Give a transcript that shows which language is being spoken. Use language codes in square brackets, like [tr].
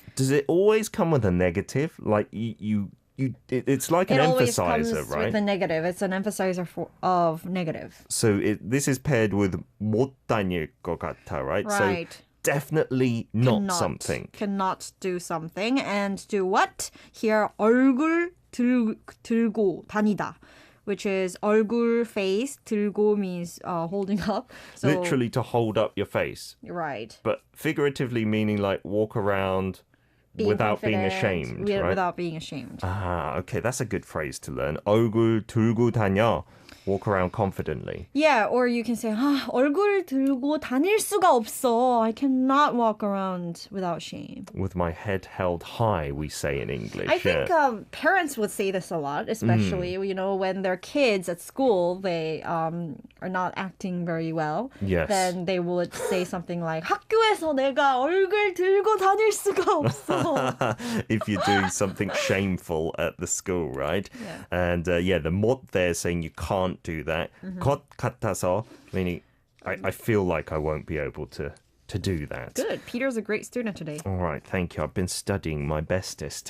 [en] Does it always come with a negative? Like it's like an It always emphasizer, comes right? with a negative. It's an emphasizer of negative. So this is paired with [ko] 못 다닐 것 같아, [en] right? Right. So definitely not something. Cannot do something. And do what? [ko] Here, 얼굴 들고 다니다. [en] Which is 얼굴, face, 들고 means holding up. So, Literally to hold up your face. right. But figuratively meaning like walk around without being confident, ashamed, right? Without being ashamed. Ah, okay, that's a good phrase to learn. [ko] 얼굴 들고 다녀. [en] Walk around confidently. Yeah, or you can say, [ko] 얼굴 들고 다닐 수가 없어. [en] I cannot walk around without shame. With my head held high, we say in English. I think yeah. parents would say this a lot, especially, when their kids at school, they are not acting very well. Yes. Then they would say something like, [ko] 학교에서 내가 얼굴 들고 다닐 수가 없어. [en] If you're doing something shameful at the school, right? Yeah. And the 못 there saying you can't do that. [ko] 것 같아서, [en] meaning I feel like I won't be able to do that. Good. Peter's a great student today. All right, thank you. I've been studying my bestest.